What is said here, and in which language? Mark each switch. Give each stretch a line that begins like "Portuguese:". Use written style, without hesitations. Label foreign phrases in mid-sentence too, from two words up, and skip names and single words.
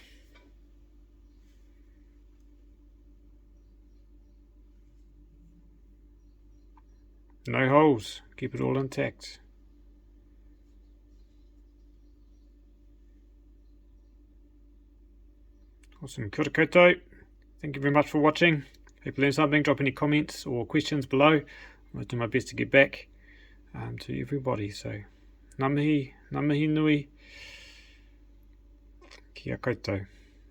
English: No holes, keep it all intact. Awesome,
Māori: kia ora koutou.
English: Thank you very much for watching. Hope you learned something. Drop any comments or questions below. I'll do my best to get back to everybody. So,
Māori: ngā mihi nui, kia koutou.